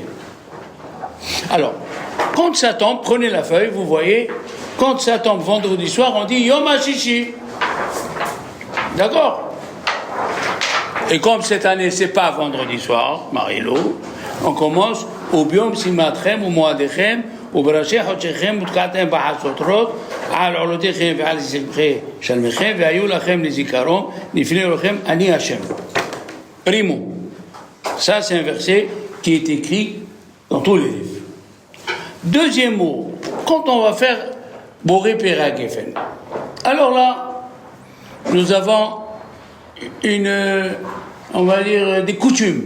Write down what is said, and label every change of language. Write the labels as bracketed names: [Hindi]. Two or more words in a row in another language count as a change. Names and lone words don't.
[French] Alors, quand ça tombe, prenez la feuille, vous voyez, quand ça tombe vendredi soir, on dit [Hebrew] יום השישי. [French] D'accord? Et comme cette année, c'est pas vendredi soir, Marie-Lou, on commence au [Hebrew] וביום שמחתכם ובמועדיכם, וברשי חודשיכם ותקעתם בחצוצרות על עולותיכם ועל זבחי שלמיכם והיו לכם לזיכרון לפני לכם אני השם. [French] Primo. Ça c'est un verset qui est écrit dans tous les livres. Deuxième mot, quand on va faire [Hebrew] בורא פרי הגפן. [French] Alors là, nous avons on va dire des coutumes.